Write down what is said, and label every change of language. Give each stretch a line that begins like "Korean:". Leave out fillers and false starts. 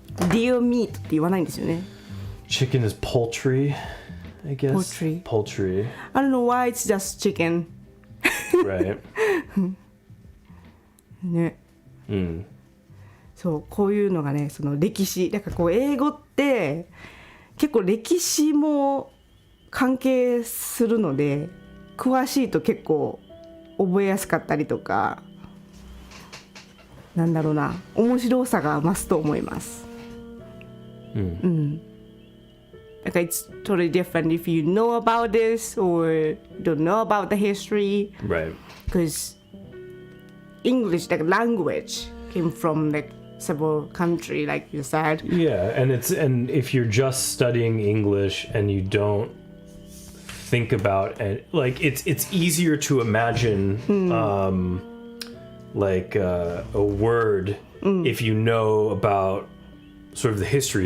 English: Deer meat
Japanese: って言わないんですよね。
English: Chicken is poultry, I guess. Poultry. I don't know why it's just chicken. Right.
Japanese: ね。そうこういうのがねその歴史だからこう英語って結構歴史も関係するので詳しいと結構覚えやすかったりとかなんだろうな面白さが増すと思います。
English: Like it's totally different if you know about this or don't know about the history. Right. Because English, like language, came from like several countries, like you said. Yeah, and if you're just studying English and you don't think about it, like it's easier to imagine like a word if you know about sort of the history.